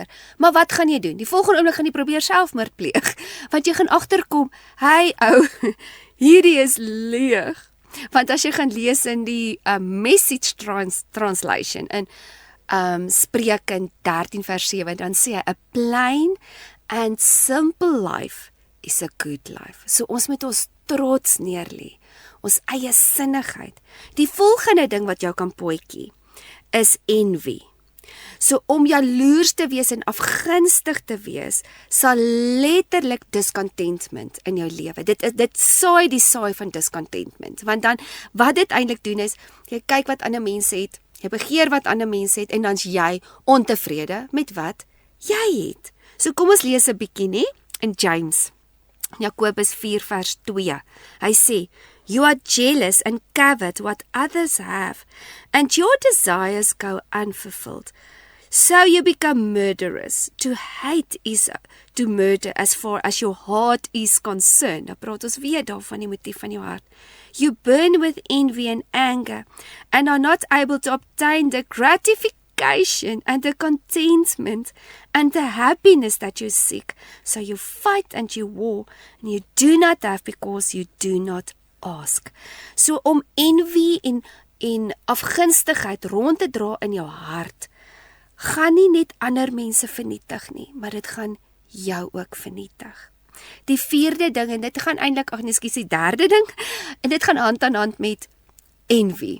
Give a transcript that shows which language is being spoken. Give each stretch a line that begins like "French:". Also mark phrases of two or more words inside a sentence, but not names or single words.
Afrikaans: Maar wat gaan jy doen? Die volgende oomblik gaan jy probeer selfmoord pleeg. Want jy gaan agterkom, hey ou, hierdie is leeg. Want as jy gaan lees in die
English: message translation,
Afrikaans: in Spreuke 13 vers 7, dan sê hy,
English: a plain and simple life is a good life.
Afrikaans: So ons moet ons trots neerlê, ons eie sinnigheid. Die volgende ding wat jou kan potjie, is envy. So om jaloers te wees en afgunstig te wees, sal letterlik discontentment in jou lewe. Dit saai die saai van discontentment. Want dan, wat dit eintlik doen is, jy kyk wat ander mense het, jy begeer wat ander mense het, en dan's jy ontevrede met wat jy het. So kom ons lees 'n bietjie, nie? In James, Jakobus 4 vers 2. Hy sê,
English: "You are jealous and covet what others have, and your desires go unfulfilled. So you become murderers. To hate is to murder as far as your heart is concerned."
Afrikaans: Nou praat ons weer daarvan die motief van jou hart.
English: "You burn with envy and anger, and are not able to obtain the gratification and the contentment and the happiness that you seek. So you fight and you war, and you do not have because you do not ask."
Afrikaans: So om envy en afgunstigheid rond te dra in jou hart, gaan nie net ander mense vernietig nie, maar dit gaan jou ook vernietig. Die vierde ding, en dit gaan eintlik, die derde ding, en dit gaan hand aan hand met envy.